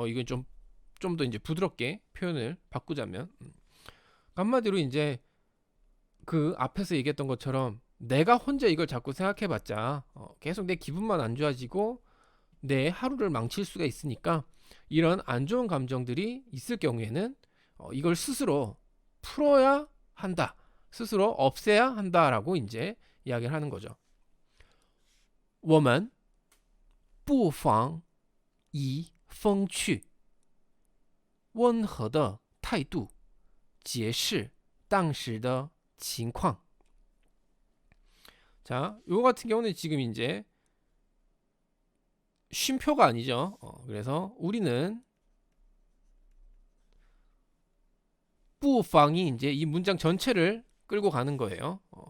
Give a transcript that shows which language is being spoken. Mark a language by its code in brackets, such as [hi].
[ko] 이건 좀 더 이제 부드럽게 표현을 바꾸자면 한마디로 이제 그 앞에서 얘기했던 것처럼 내가 혼자 이걸 자꾸 생각해봤자 계속 내 기분만 안 좋아지고 내 하루를 망칠 수가 있으니까 이런 안 좋은 감정들이 있을 경우에는 이걸 스스로 풀어야 한다. 스스로 없애야 한다라고 이제 이야기를 하는 거죠. [zh] 我们不妨以风趣温和的态度解释当时的情况. [ko] 자, 요거 같은 경우는 지금 이제 쉼표가 아니죠. 그래서 우리는 부방이 이제 이 문장 전체를 끌고 가는 거예요.